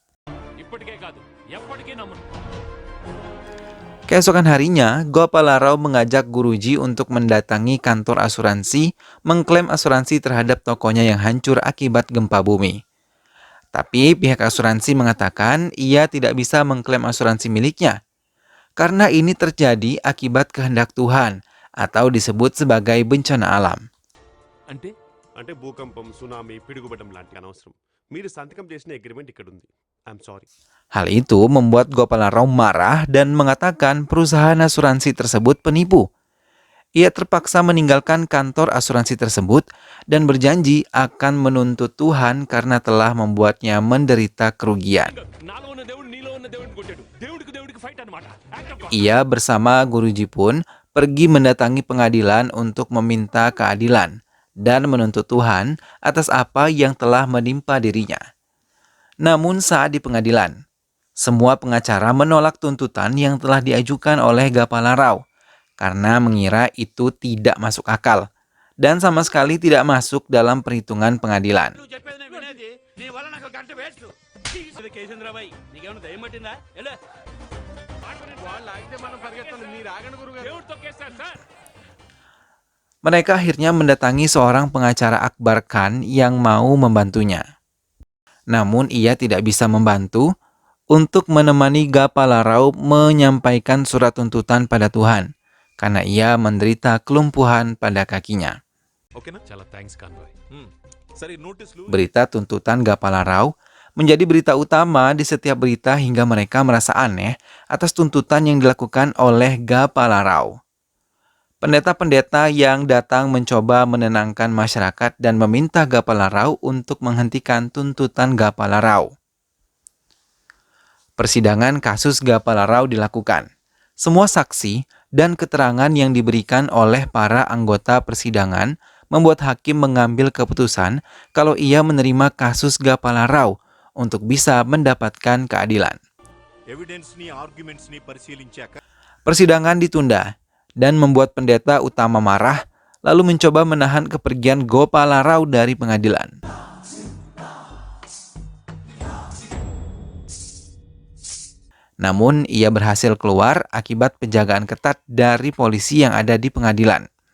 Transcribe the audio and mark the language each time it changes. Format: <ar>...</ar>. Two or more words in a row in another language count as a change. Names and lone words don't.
<id>Keesokan harinya, Gopala Rao mengajak Guruji untuk mendatangi kantor asuransi, mengklaim asuransi terhadap tokonya yang hancur akibat gempa bumi. Tapi pihak asuransi mengatakan ia tidak bisa mengklaim asuransi miliknya, karena ini terjadi akibat kehendak Tuhan atau disebut sebagai bencana alam.</id> <te>అంటే అంటే భూకంపం సునామీ పిడుగుపడడం లాంటి అనవసరం. మీరు సంతకం చేసిన అగ్రిమెంట్ ఇక్కడ ఉంది.</te> <en>I'm sorry.</en> <id>Hal itu membuat Gopala Rao marah dan mengatakan perusahaan asuransi tersebut penipu. Ia terpaksa meninggalkan kantor asuransi tersebut dan berjanji akan menuntut Tuhan karena telah membuatnya menderita kerugian.</id> <te>నాలో ఉన్న దేవుడు నీలో ఉన్న దేవుడిని కొట్టాడు. దేవుడికి ఫైట్ అన్నమాట.</te> <en>Act of God.</en> <id>Ia bersama Guruji pun pergi mendatangi pengadilan untuk meminta keadilan dan menuntut Tuhan atas apa yang telah menimpa dirinya. Namun saat di pengadilan, semua pengacara menolak tuntutan yang telah diajukan oleh Gapala Rao karena mengira itu tidak masuk akal dan sama sekali tidak masuk dalam perhitungan pengadilan.</id> <te>నువ్వు చెప్పేది నేను వినేది నీ వల్ల నాకు గంట వేస్ట్. కేశేంద్రబాయ్ నీకేమైనా దయ్యం పట్టిందా? ఎలా వాళ్ళు ఆగితే మనం పరిగెత్తాలి. మీరు ఆగండి గురుగారు. దేవుడు తొక్కేస్తాడు సార్.</te> <id>Mereka akhirnya mendatangi seorang pengacara Akbar Khan yang mau membantunya. Namun ia tidak bisa membantu untuk menemani Gapala Rao menyampaikan surat tuntutan pada Tuhan karena ia menderita kelumpuhan pada kakinya.</id> <te>ఓకేనా? చాలా థ్యాంక్స్ కాన్వాయ్. సరే నోటీసులు</te> <id>Berita tuntutan Gapala Rao menjadi berita utama di setiap berita hingga mereka merasa aneh atas tuntutan yang dilakukan oleh Gapala Rao. Pendeta-pendeta yang datang mencoba menenangkan masyarakat dan meminta Gapala Rao untuk menghentikan tuntutan Gapala Rao. Persidangan kasus Gapala Rao dilakukan. Semua saksi dan keterangan yang diberikan oleh para anggota persidangan membuat hakim mengambil keputusan kalau ia menerima kasus Gapala Rao untuk bisa mendapatkan keadilan.</id> <te>ఎవిడెన్స్ ని ఆర్గ్యుమెంట్స్ ని పరిశీలించాక</te> <id>Persidangan ditunda dan membuat pendeta utama marah lalu mencoba menahan kepergian Gopala Rao dari pengadilan. Namun ia berhasil keluar akibat penjagaan ketat dari polisi yang ada di pengadilan.</id>